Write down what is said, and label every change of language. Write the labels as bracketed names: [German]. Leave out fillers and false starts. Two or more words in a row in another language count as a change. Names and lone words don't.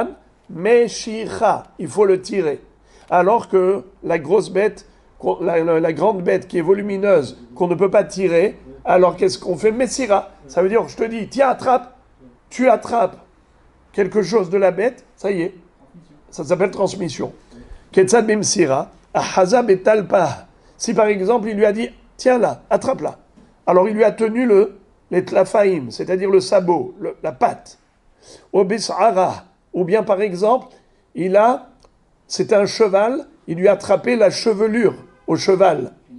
[French] Meshicha, il faut le tirer. Alors que la grosse bête, la grande bête qui est volumineuse, qu'on ne peut pas tirer, alors qu'est-ce qu'on fait? Messira. Ça veut dire, je te dis, tiens, attrape. Tu attrapes quelque chose de la bête, ça y est. Ça s'appelle transmission. [Hebrew] כיצד במסירה, אחזה את טלפה. [French] Si par exemple, il lui a dit, tiens là, attrape-la. Alors il lui a tenu les tlafaïm, c'est-à-dire le sabot, la patte. Obisara. Ou bien, par exemple, c'est un cheval, il lui a attrapé la chevelure au cheval.